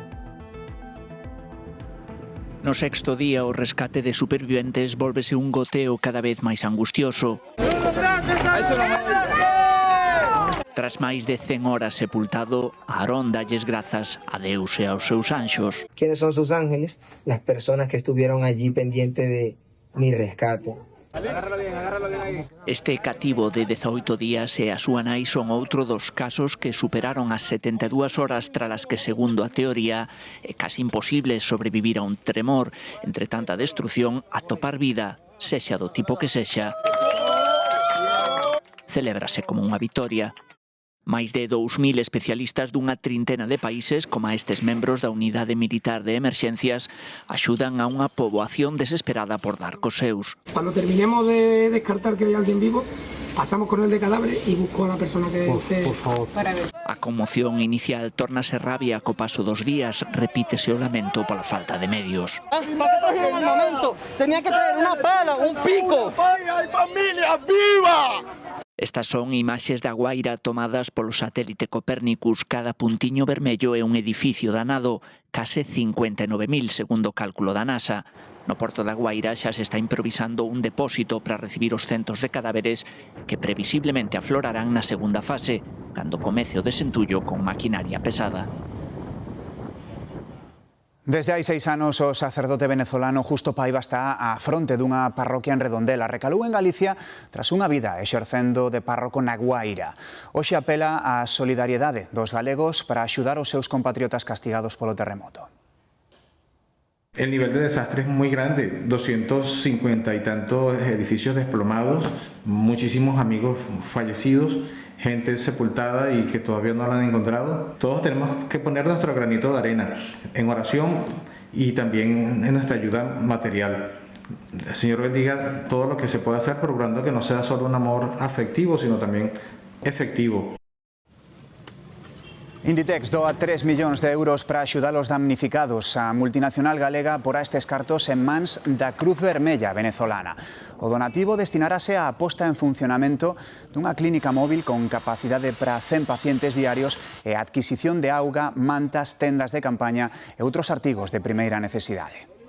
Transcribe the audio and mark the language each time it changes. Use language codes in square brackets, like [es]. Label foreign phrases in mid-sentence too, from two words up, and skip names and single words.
[gl] No sexto día, o rescate de superviventes vólvese un goteo cada vez máis angustioso. Tras máis de 100 horas sepultado, Aarón dalles grazas a Deus e aos seus anxos. [es] ¿Quiénes son sus ángeles? Las personas que estuvieron allí pendientes de mi rescate. [gl] Este cativo de 18 días e a súa nai son outro dos casos que superaron as 72 horas tras as que, segundo a teoría, é casi imposible sobrevivir a un tremor. Entre tanta destrucción, atopar vida, sexa do tipo que sexa, celébrase como unha vitoria. Máis de 2.000 especialistas dunha trintena de países, como estes membros da Unidade Militar de Emerxencias, axudan a unha poboación desesperada por dar cos seus. [es] Cuando terminemos de descartar que hay alguien vivo, pasamos con el de cadáveres y busco a la persona que esté. Para ver. [gl] A conmoción inicial tórnase rabia co paso dos días, repítese o lamento pola falta de medios. [es] ¿Para qué trajeron el momento? Tenía que traer una pala, un pico. ¡Hay familia viva! [gl] Estas son imaxes da Guaira tomadas polo satélite Copérnicus. Cada puntiño vermello é un edificio danado, case 59.000 segundo o cálculo da NASA. No porto da Guaira xa se está improvisando un depósito para recibir os centos de cadáveres que previsiblemente aflorarán na segunda fase, cando comece o desentullo con maquinaria pesada. Desde hai 6 anos, o sacerdote venezolano Justo Paiva está á fronte dunha parroquia en Redondela. Recalou en Galicia tras unha vida exercendo de párroco na Guaira. Hoxe apela á solidariedade dos galegos para axudar os seus compatriotas castigados polo terremoto. [es] El nivel de desastre es muy grande, 250 y tantos edificios desplomados, muchísimos amigos fallecidos, gente sepultada y que todavía no la han encontrado. Todos tenemos que poner nuestro granito de arena en oración y también en nuestra ayuda material. El Señor bendiga todo lo que se pueda hacer, procurando que no sea solo un amor afectivo, sino también efectivo. [gl] Inditex doa 3 millóns de euros para axudar os damnificados. A multinacional galega porá estes cartos en mans da Cruz Vermella venezolana. O donativo destinarase á posta en funcionamento dunha clínica móvil con capacidade para 100 pacientes diarios e a adquisición de auga, mantas, tendas de campaña e outros artigos de primeira necesidade.